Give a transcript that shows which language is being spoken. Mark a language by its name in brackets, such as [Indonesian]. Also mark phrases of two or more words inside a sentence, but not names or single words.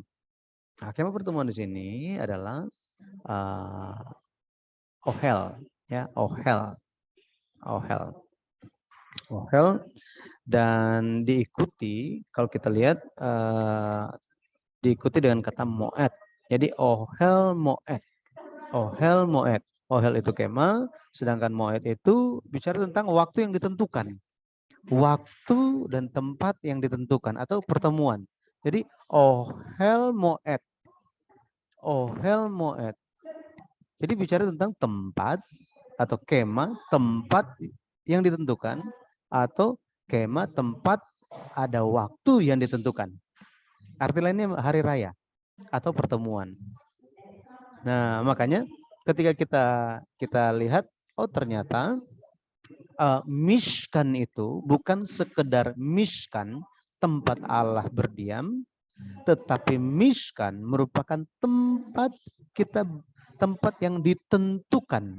[Indonesian] Nah, kemah pertemuan di sini adalah ohel. Ya, ohel. Dan diikuti kalau kita lihat diikuti dengan kata moed. Jadi [Hebrew] ohel moed. [Indonesian] Ohel itu kemah, sedangkan moed itu bicara tentang waktu yang ditentukan. Waktu dan tempat yang ditentukan atau pertemuan. [Hebrew] Jadi ohel moed. Ohel moed. [Indonesian] Jadi bicara tentang tempat atau kemah, tempat yang ditentukan atau kemah tempat ada waktu yang ditentukan. Arti lainnya hari raya atau pertemuan. Nah, makanya ketika kita lihat, ternyata mishkan itu bukan sekedar mishkan tempat Allah berdiam, tetapi mishkan merupakan tempat yang ditentukan.